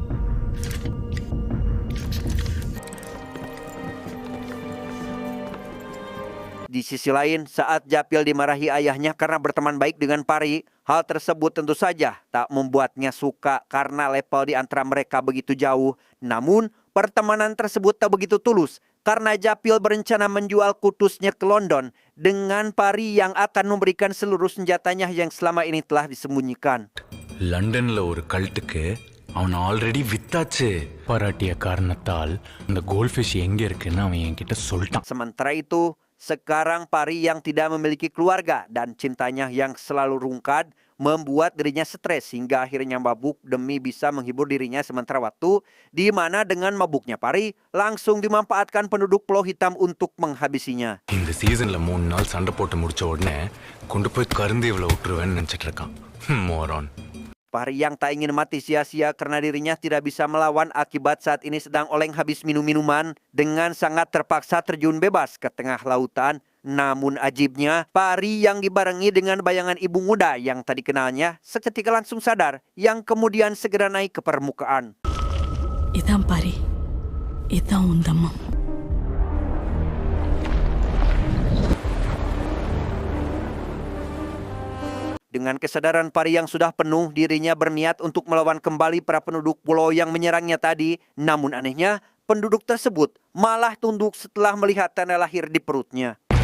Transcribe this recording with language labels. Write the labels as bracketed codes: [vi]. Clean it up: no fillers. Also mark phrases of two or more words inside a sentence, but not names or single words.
[id] Di sisi lain, saat Japil dimarahi ayahnya karena berteman baik dengan Pari, hal tersebut tentu saja tak membuatnya suka karena level di antara mereka begitu jauh. Namun, pertemanan tersebut tak begitu tulus karena Japil berencana menjual kutusnya ke London dengan Pari yang akan memberikan seluruh senjatanya yang selama ini telah disembunyikan. [ta] லண்டன்ல ஒரு கல்ட்டுக்கு அவன் ஆல்ரெடி வித்தாச்சு. பாராட்டிய காரணத்தால் அந்த கோல்ட்ஃபிஷ் எங்க இருக்குன்னு அவன் என்கிட்ட சொல்லிட்டான். [id] Sementara itu, sekarang Pari yang tidak memiliki keluarga dan cintanya yang selalu rungkad membuat dirinya stres hingga akhirnya mabuk demi bisa menghibur dirinya sementara waktu, di mana dengan mabuknya Pari langsung dimanfaatkan penduduk Pulau Hitam untuk menghabisinya. [ta] இந்த சீசன்ல 3 நாள் சண்டை போட்டு முடிச்ச உடனே கொண்டு போய் கருந்தீவுல விட்டுருவேன்னு நினைச்சிட்டு இருக்கான். மோரான். [id] Pari yang tak ingin mati sia-sia karena dirinya tidak bisa melawan akibat saat ini sedang oleng habis minum-minuman, dengan sangat terpaksa terjun bebas ke tengah lautan. Namun ajibnya, Pari yang dibarengi dengan bayangan ibu muda yang tadi kenalnya seketika langsung sadar, yang kemudian segera naik ke permukaan. [ta] இதான் பாரி, இதான் உந்தம்மா. [id] Dengan kesadaran Pari yang sudah penuh, dirinya berniat untuk melawan kembali para penduduk pulau yang menyerangnya tadi. Namun anehnya, penduduk tersebut malah tunduk setelah melihat tanda lahir di perutnya.